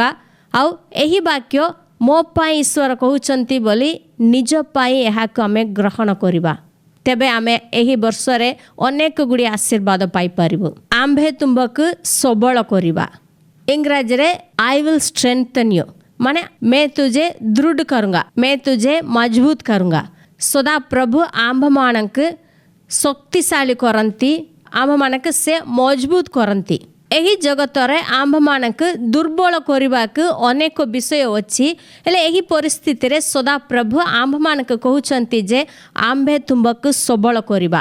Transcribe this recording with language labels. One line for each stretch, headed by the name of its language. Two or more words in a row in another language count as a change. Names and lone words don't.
Odia: ଆଉ ଏହି ବାକ୍ୟ ମୋ ପାଇଁ ଈଶ୍ୱର କହୁଛନ୍ତି ବୋଲି ନିଜ ପାଇଁ ଏହାକୁ ଆମେ ଗ୍ରହଣ କରିବା। ତେବେ ଆମେ ଏହି ବର୍ଷରେ ଅନେକ ଗୁଡ଼ିଏ ଆଶୀର୍ବାଦ ପାଇପାରିବୁ। ଆମ୍ଭେ ତୁମ୍ଭକୁ ସବଳ କରିବା। ଇଂରାଜୀରେ
English: I will strengthen you,
Odia: ମାନେ
Hindi: मैं तुझे दृढ़ करूँगा, मैं तुझे मजबूत करूँगा।
Odia: ସଦାପ୍ରଭୁ ଆମ୍ଭମାନଙ୍କୁ ଶକ୍ତିଶାଳୀ କରନ୍ତି, ଆମ୍ଭମାନଙ୍କୁ ସେ ମଜବୁତ କରନ୍ତି। ଏହି ଜଗତରେ ଆମ୍ଭମାନଙ୍କୁ ଦୁର୍ବଳ କରିବାକୁ ଅନେକ ବିଷୟ ଅଛି, ହେଲେ ଏହି ପରିସ୍ଥିତିରେ ସଦାପ୍ରଭୁ ଆମ୍ଭମାନଙ୍କୁ କହୁଛନ୍ତି ଯେ ଆମ୍ଭେ ତୁମ୍ଭକୁ ସବଳ କରିବା।